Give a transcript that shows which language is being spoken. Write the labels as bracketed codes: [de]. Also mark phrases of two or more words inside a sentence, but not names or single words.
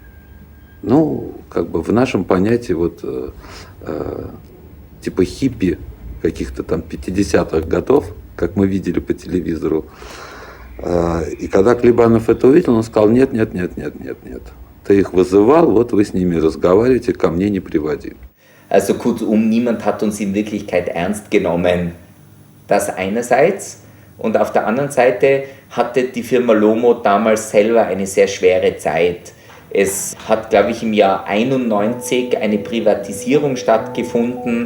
[ru] Ну, как бы в нашем понятии типа хиппи каких-то там 50-х годов, как мы видели по телевизору. И когда Клебанов это увидел, он сказал: нет. Ты их вызывал, вот вы с ними разговариваете, ко мне не приводи. [de] Also kurzum, niemand hat uns in Wirklichkeit ernst genommen. Das einerseits. Und auf der anderen Seite hatte die Firma Lomo damals selber eine sehr schwere Zeit. Es hat, glaube ich, im Jahr 91 eine Privatisierung stattgefunden.